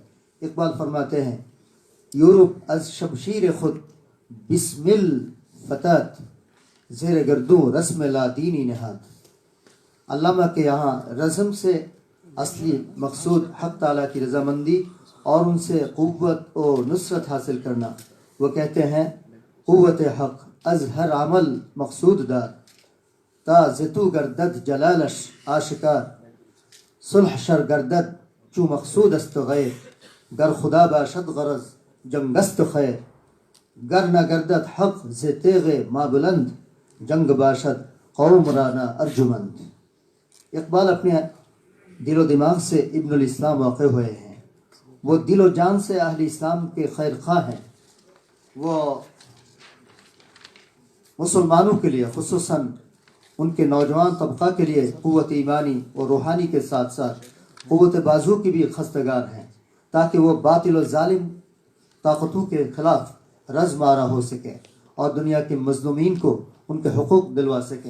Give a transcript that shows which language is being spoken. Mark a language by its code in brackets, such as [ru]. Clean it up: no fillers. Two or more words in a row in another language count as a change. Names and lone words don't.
[ur] اقبال فرماتے ہیں، [fa] یورپ از شمشیر خود بسمل فتات، زیر گردوں رسم لادینی نہاد. [ur] علامہ کے یہاں رزم سے اصلی مقصود حق تعالیٰ کی رضامندی اور ان سے قوت و نصرت حاصل کرنا. وہ کہتے ہیں، [fa] قوت حق از ہر عمل مقصود دار، تا زتو گردد جلالش آشکار. صلح شر گردد چو مقصود است غیر، گر خدا باشد غرض جنگ است خیر. گر نہ گردد حق ز تیغ ما بلند، جنگ باشد قوم رانا ارجمند. [ur] اقبال اپنے دل و دماغ سے ابن الاسلام واقع ہوئے ہیں. وہ دل و جان سے اہل اسلام کے خیر خواہ ہیں. وہ مسلمانوں کے لیے، خصوصاً ان کے نوجوان طبقہ کے لیے قوت ایمانی اور روحانی کے ساتھ ساتھ قوت بازو کی بھی خستگار ہیں، تاکہ وہ باطل و ظالم طاقتوں کے خلاف رزم آرا ہو سکیں اور دنیا کے مظلومین کو ان کے حقوق دلوا سکیں.